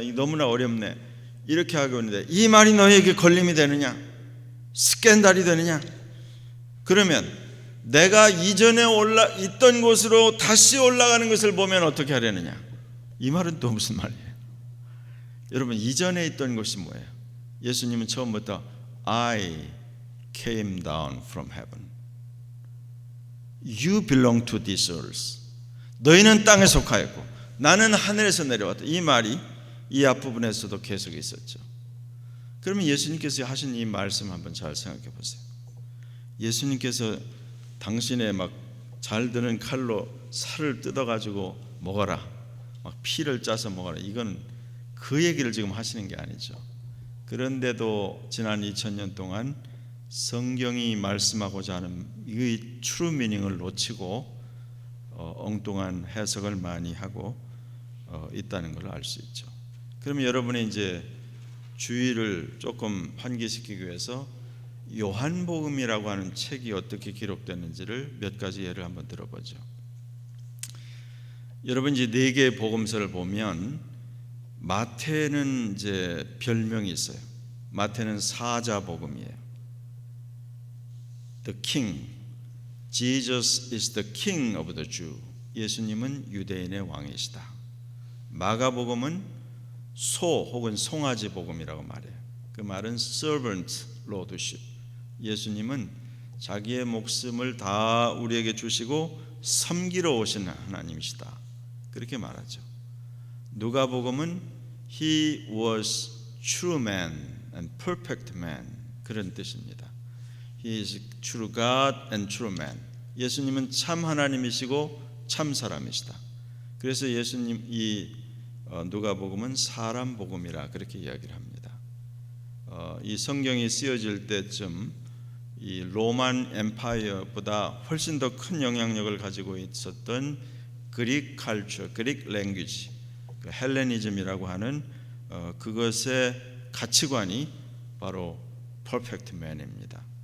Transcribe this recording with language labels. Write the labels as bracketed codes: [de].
[ko] 이 너무나 어렵네 이렇게 하고 있는데 이 말이 너희에게 걸림이 되느냐? 스캔달이 되느냐? 그러면 내가 이전에 있던 곳으로 다시 올라가는 것을 보면 어떻게 하려느냐? 이 말은 또 무슨 말이에요? 여러분 이전에 있던 곳이 뭐예요? [en] 예수님은 처음부터 I came down from heaven. You belong to this earth. [ko] 너희는 땅에 속하였고 나는 하늘에서 내려왔다. 이 말이 이 앞부분에서도 계속 있었죠. 그러면 예수님께서 하신 이 말씀 한번 잘 생각해 보세요. 예수님께서 당신의 막 잘 드는 칼로 살을 뜯어가지고 먹어라, 막 피를 짜서 먹어라, 이건 그 얘기를 지금 하시는 게 아니죠. 그런데도 지난 2000년 동안 성경이 말씀하고자 하는 이 트루 미닝을 놓치고 엉뚱한 해석을 많이 하고 있다는 걸 알 수 있죠. 그러면 여러분이 이제 주의를 조금 환기시키기 위해서 요한복음이라고 하는 책이 어떻게 기록됐는지를 몇 가지 예를 한번 들어보죠. 여러분 이제 4개의 복음서를 보면 마태는 이제 별명이 있어요. 마태는 사자복음이에요. [en] The King, Jesus is the King of the Jew. [ko] 예수님은 유대인의 왕이시다. 마가복음은 소 혹은 송아지 복음이라고 말해요. 그 말은 [en] servant lordship. [ko] 예수님은 자기의 목숨을 다 우리에게 주시고 섬기러 오신 하나님이시다. 그렇게 말하죠. 누가복음은 [en] He was true man and perfect man. [ko] 그런 뜻입니다. [en] He is true God and true man. [ko] 예수님은 참 하나님이시고 참 사람이시다. 그래서 예수님 이 누가복음은 사람 복음이라 그렇게 이야기를 합니다. 이 성경이 쓰여질 때쯤 이 로만 엠파이어보다 훨씬 더 큰 영향력을 가지고 있었던 그릭 칼처, 그릭 랭귀지, 헬레니즘이라고 하는 그것의 가치관이 바로 퍼펙트 맨입니다.